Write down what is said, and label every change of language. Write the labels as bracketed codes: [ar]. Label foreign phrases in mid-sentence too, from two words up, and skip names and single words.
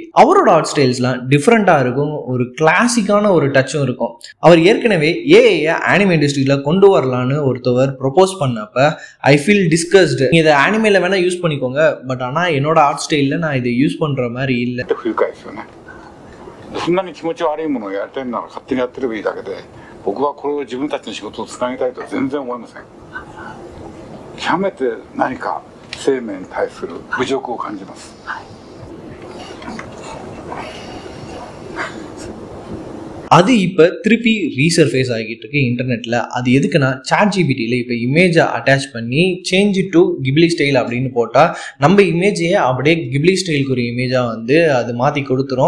[ta] அவரோட ஆர்ட் ஸ்டைல்ஸ்லாம் டிஃப்ரெண்டாக இருக்கும். ஒரு கிளாசிக்கான ஒரு டச்சும் இருக்கும். அவர் ஏற்கனவே ஏஐயை ஆனிமே இண்டஸ்ட்ரியில் கொண்டு வரலான்னு ஒருத்தவர் ப்ரொபோஸ் பண்ணப்ப [en] I feel disgusted. [ta] இதை ஆனிமேல வேணால் யூஸ் பண்ணிக்கோங்க, பட் ஆனால் என்னோட ஆர்ட் ஸ்டைலில் நான் இதை யூஸ் பண்ணுற மாதிரி இல்லை. [ja] そんなに気持ち悪いものをやりたいなら勝手にやってればいいだけで、僕はこれを自分たちの仕事をつなげたいとは全然思いません。極めて何か生命に対する侮辱を感じます。 [ta] அது இப்போ திருப்பி ரீசர்ஃபேஸ் ஆகிட்டு இருக்கு இன்டர்நெட்டில். அது எதுக்குன்னா சாட் ஜிபிடியில் இப்போ இமேஜை அட்டாச் பண்ணி [en] change to Ghibli style [ta] அப்படின்னு போட்டால் நம்ம இமேஜையே அப்படியே கிப்லி ஸ்டைலுக்கு ஒரு இமேஜாக வந்து அது மாற்றி கொடுத்துரும்.